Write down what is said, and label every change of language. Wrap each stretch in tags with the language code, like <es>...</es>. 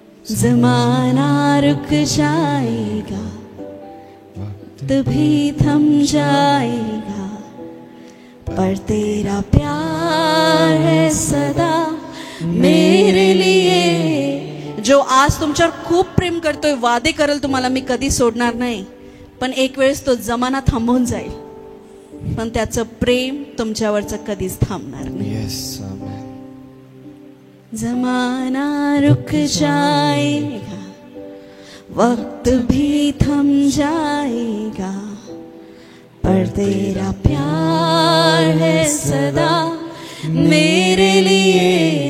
<hi>ज़माना रुक जाएगा, वक्त भी थम जाएगा, पर तेरा प्यार है सदा मेरे लिए.</hi> <mr>जो आज तुमच्यावर खूप प्रेम करतोय, वादे करेल तुम्हाला मी कधी सोडणार नाही, पण एक वेळेस तो जमाना थांबून जाईल, पण त्याचं प्रेम तुमच्यावरचं कधीच थांबणार नाही.</mr> <hi>ज़माना रुक जाएगा, वक्त भी थम जाएगा, पर तेरा प्यार है सदा मेरे लिए.</hi>